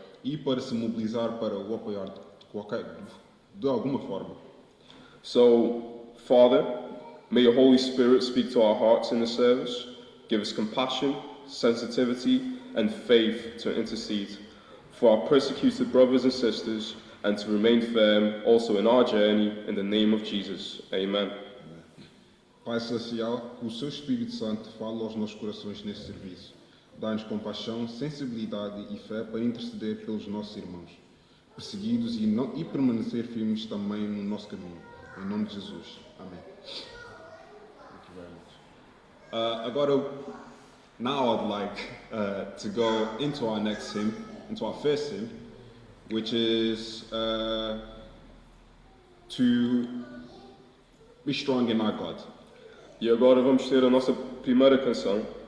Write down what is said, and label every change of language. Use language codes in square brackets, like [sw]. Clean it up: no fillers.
[pt] E para se mobilizar para o apoiar de alguma forma. [en] So, Father, may your Holy Spirit speak to our hearts in the service. Give us compassion, sensitivity, and faith to intercede for our persecuted brothers and sisters, and to remain firm also in our journey, in the name of Jesus. Amen. [pt] Pai Celestial, que o seu Espírito Santo fale aos nossos corações neste serviço. Dá-nos compaixão, sensibilidade e fé para interceder pelos nossos irmãos, perseguidos e permanecer firmes também no nosso caminho. Em nome de Jesus. Amém. [en] Thank you very much. Agora, now I'd like to go into our next hymn, into our first hymn, which is to be strong in our God. [pt] E agora vamos ter a nossa primeira canção.